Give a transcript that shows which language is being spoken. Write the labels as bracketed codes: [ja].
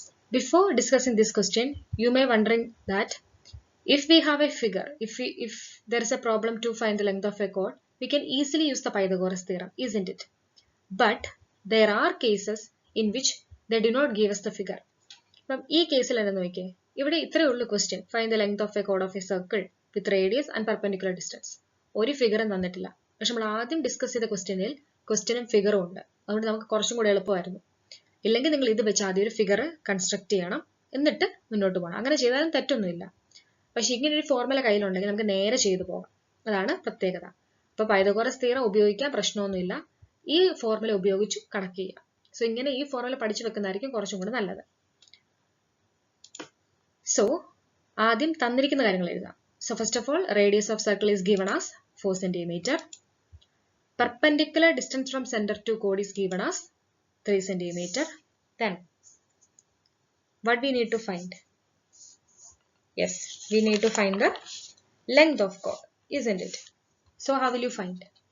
[en] Before discussing this question, you may wondering that if we have a figure, if there is a problem to find the length of a chord, we can easily use the Pythagoras theorem, isn't it? But there are cases in which they do not give us the figure. From this case, [ml] ഇവിടെ ഇത്രയേ ഉള്ളൂ [en] question. Find the length of a chord of a circle with radius and perpendicular distance. [ml] ഒരു ഫിഗറും തന്നിട്ടില്ല. പക്ഷെ നമ്മൾ ആദ്യം discuss ചെയ്ത ക്വസ്റ്റ്യനും ഫിഗറും ഉണ്ട്. അതുകൊണ്ട് നമുക്ക് കുറച്ചും കൂടി എളുപ്പമായിരുന്നു. ഇല്ലെങ്കിൽ നിങ്ങൾ ഇത് വെച്ച് ആദ്യം ഒരു ഫിഗർ കൺസ്ട്രക്ട് ചെയ്യണം, എന്നിട്ട് മുന്നോട്ട് പോകണം. അങ്ങനെ ചെയ്താലും തെറ്റൊന്നുമില്ല. പക്ഷെ ഇങ്ങനെ ഒരു ഫോർമുല കയ്യിലുണ്ടെങ്കിൽ നമുക്ക് നേരെ ചെയ്തു പോകാം. അതാണ് പ്രത്യേകത. അപ്പോൾ പൈതഗോറസ് തിയറം ഉപയോഗിക്കാൻ പ്രശ്നമൊന്നുമില്ല. ഈ ഫോർമുല ഉപയോഗിച്ച് കണക്ട് ചെയ്യാം. സോ ഇങ്ങനെ ഈ ഫോർമുല പഠിച്ചു വെക്കുന്നതായിരിക്കും കുറച്ചും കൂടി നല്ലത്. So, ആദ്യം തന്നിരിക്കുന്ന കാര്യങ്ങൾ എഴുതാം. [en] So first of all, radius of circle is given as 4 cm. Perpendicular distance from center to chord is given as 3 cm. Then, what we need to find? Yes, we need to find the length of chord, isn't it? So how will you find?